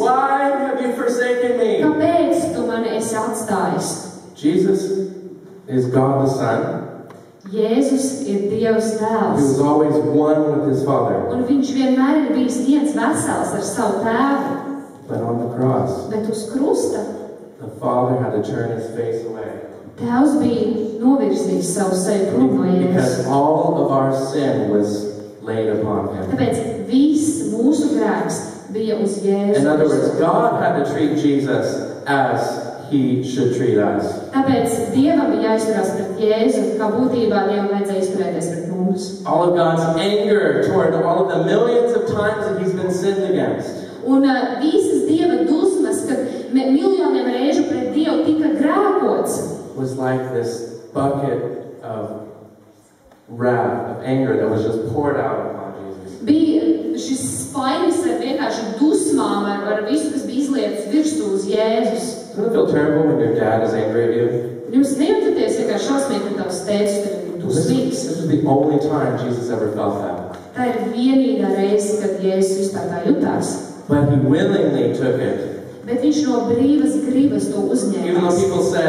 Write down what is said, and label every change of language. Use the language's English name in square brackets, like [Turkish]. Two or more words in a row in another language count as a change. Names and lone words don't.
[English] Why have you forsaken me? [Latvian] kāpēc tu mani esi atstājis? [English] Jesus is God the Son. [Latvian] Jēzus ir Dievs [English] He [Latvian] tēls. [English] was always one with his Father. [Latvian] Un viņš vienmēr ir bijis viens vesels ar savu tēvu. [English] But on the cross, [Latvian] Bet uz krusta [English] the Father had to turn his face away. [Latvian] tēvs bija novirzījis savu seju prom no Jēzus. [English] Because all of our sin was laid upon him. [Latvian] Tāpēc viss mūsu grēks bija uz Jēzus. [English] In other words, God had to treat Jesus as he should treat us. [Latvian] Tāpēc Dievam bija jāizturās pret Jēzu, kā būtībā Dievam vajadzēja izturēties pret mums. [English] All of God's anger toward all of the millions of times that he's been sinned against. [Latvian] Un visas Dieva dusmas, kad miljoniem reižu pret Dievu tika grēkots, [English] Was like this bucket of wrath, of anger that was just poured out upon Jesus. [Latvian] bija šis spainis ar vienkārši dusmām, ar visu, kas bija izlietas virsū uz Jēzus. [English] Doesn't it feel terrible when your dad is angry at you? [Latvian] Jūs nejūtaties vienkārši šausmīgi, ka tavs tēvs tev ir dusmīgs. [English] This was the only time Jesus ever felt that. [Latvian] Tā ir vienīgā reize, kad Jēzus vispār tā jutās. [English] But he willingly took it. [Latvian] Bet viņš no brīvas gribas to [English] Even though [Latvian] uzņēmās. [English] people